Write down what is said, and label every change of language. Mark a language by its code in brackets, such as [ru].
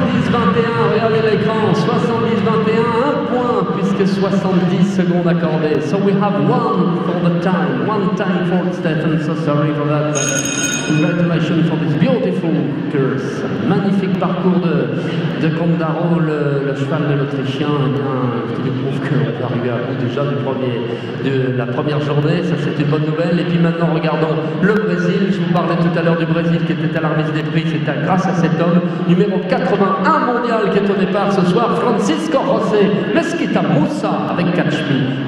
[fr] Regardez l'écran, 70-21, un point puisque 70 secondes accordées. [en] So we have one time for Stefan, so sorry for that. Congratulations for this beautiful course. [fr] Magnifique parcours de Condaro, le cheval de l'Autrichien, qui nous prouve qu'on peut arriver à bout déjà de la première journée. Ça, c'est une bonne nouvelle. Et puis maintenant, regardons le Brésil. Je vous parlais tout à l'heure du Brésil qui était à la remise des prix. C'était grâce à cet homme, numéro 81 mondial, qui est au départ ce soir, Francisco José Mesquita Moussa avec Catch Me.